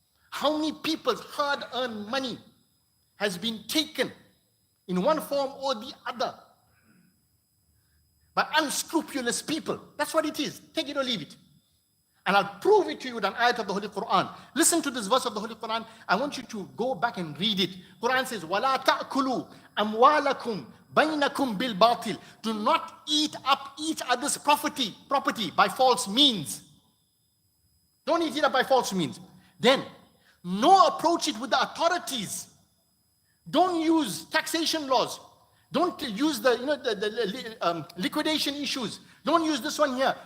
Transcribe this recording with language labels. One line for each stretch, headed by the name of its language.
English: How many people's hard-earned money has been taken in one form or the other by unscrupulous people? That's what it is. Take it or leave it. And I'll prove it to you with an ayat of the Holy Quran. Listen to this verse of the Holy Quran. I want you to go back and read it. Quran says,
Arabic: وَلَا تَأْكُلُوا أَمْوَالَكُمْ بَيْنَكُمْ بِالْبَاطِلِ.
English: Do not eat up each other's property by false means. Don't eat it up by false means. Then, no approach it with the authorities. Don't use taxation laws. Don't use the liquidation issues. Don't use this one here.